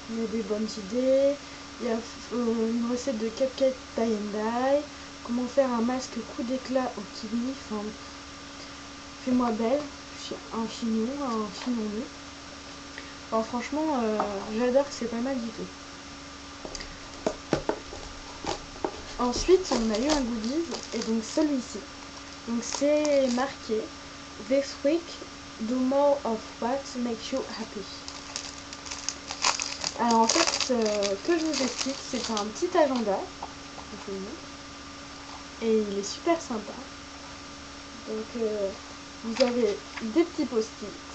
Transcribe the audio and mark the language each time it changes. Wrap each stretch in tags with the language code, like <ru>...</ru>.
<fr>Il y a des bonnes idées, il y a une recette de cupcake tie and dye, comment faire un masque coup d'éclat au kiwi, enfin fais-moi belle, je suis un chignon nu. Enfin, franchement, j'adore, c'est pas mal du tout. Ensuite, on a eu un goodies, et donc celui-ci. Donc c'est marqué</fr> <en>This week, do more of what makes you happy.</en> <fr>Alors en fait, que je vous explique, c'est un petit agenda. Et il est super sympa. Donc vous avez des petits post-it.</fr>